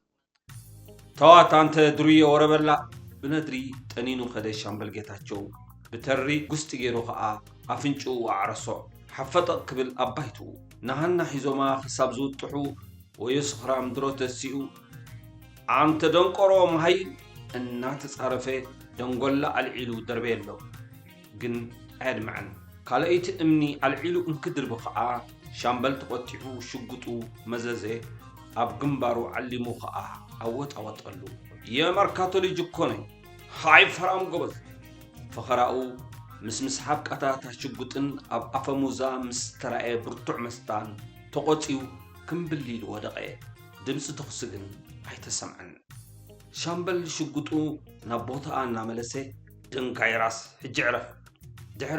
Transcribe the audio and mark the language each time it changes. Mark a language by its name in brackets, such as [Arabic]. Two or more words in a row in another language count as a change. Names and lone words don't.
[Tigrinya] ተዋት [Amharic] አንተ ድሩየ ወረበላ [Tigrinya] ብነድሪ ጠኒኑ ኸደ ሻምበል ጌታቸው ብተሪ ጉስጢ ገይሩ ኸኣ ኣፍንጩ ኣዕረሶ ሓፈጠቕ ክብል ኣባይቱ ናሃና ሒዞማ ክሳብ ዝውጥሑ ወየስኽራ ምድሮ ተሲኡ [Amharic] አንተ ደንቆሮ [Tigrinya] መሃይ እናተጻረፈ ደንጎላ አልዒሉ ደርቤሎ ግን ኣድምዐን ካልአይቲ እምኒ አልዒሉ እንክድርብ ኸኣ ሻምበል ተቆጢዑ ሽጉጡ መዘዘ ኣብ ግንባሩ ዓሊሙ ኸኣ ኣወጣወጠሉ [Amharic] የመርካቶ ልጅ እኮ ነኝ [Tigrinya] ሃይ ፈራም ጎበዝ ፈኸራኡ ምስ ምስሓብ ቃታታ ሽጉጥን ኣብ ኣፈሙዛ ምስ ተራኤ ብርቱዕ መስታን ተቆፂው ክምብሊል ወደቐ ድምፂ ተኹሲ ግን ኣይተሰምዐን ሻምበል ሽጉጡ ናብ ቦታኣ እናመለሰ [Amharic] ድንጋይ ራስ [Tigrinya] ሕጂ ዕረፍ ድሕር